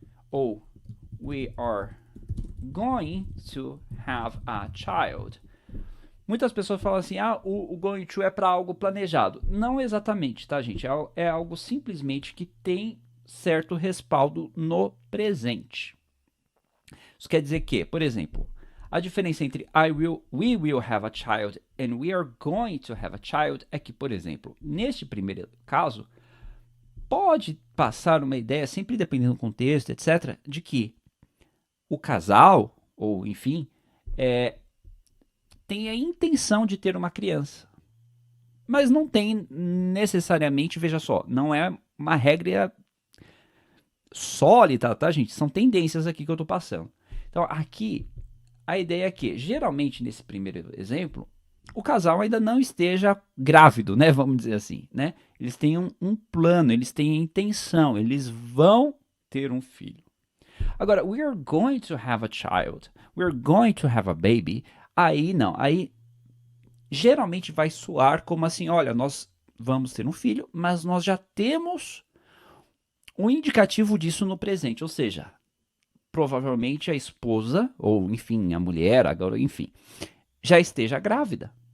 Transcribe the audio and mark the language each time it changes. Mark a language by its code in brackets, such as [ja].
[pt] Ou [en] we are going to have a child. [pt] Muitas pessoas falam assim, o going to é para algo planejado. Não exatamente, tá, gente? É algo simplesmente que tem certo respaldo no presente. Isso quer dizer que, por exemplo, a diferença entre [en] we will have a child [pt] and [en] we are going to have a child [pt] é que, por exemplo, neste primeiro caso, pode passar uma ideia, sempre dependendo do contexto, etc., de que o casal, ou enfim, tem a intenção de ter uma criança. Mas não tem necessariamente, veja só, não é uma regra sólida, tá, gente? São tendências aqui que eu tô passando. Então, aqui a ideia é que, geralmente, nesse primeiro exemplo, o casal ainda não esteja grávido, né? Vamos dizer assim, né? Eles têm um plano, eles têm a intenção, eles vão ter um filho. Agora, [en] we are going to have a child, we are going to have a baby. [pt] Aí não, aí geralmente vai soar como assim, olha, nós vamos ter um filho, mas nós já temos um indicativo disso no presente, ou seja, provavelmente a esposa, ou enfim, a mulher, agora, enfim, já esteja grávida.